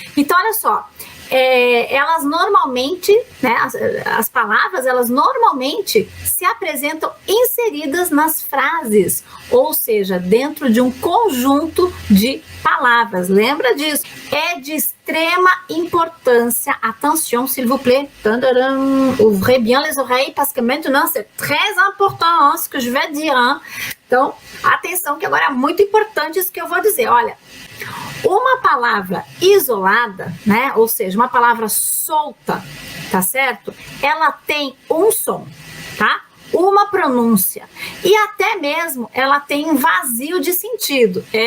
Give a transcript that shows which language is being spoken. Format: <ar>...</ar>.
<pt>Então, olha só, elas normalmente, né, as palavras, elas normalmente se apresentam inseridas nas frases, ou seja, dentro de um conjunto de palavras. Lembra disso? É de extrema importância.</pt> <fr>Attention, s'il vous plaît. Ouvrez bien les oreilles, parce que maintenant c'est très important, hein, ce que je vais dire. Hein?</fr> <pt>Então, atenção, que agora é muito importante isso que eu vou dizer. Olha, uma palavra isolada, né, ou seja, uma palavra solta, tá certo? Ela tem um som, tá? Uma pronúncia e até mesmo ela tem um vazio de sentido.</pt>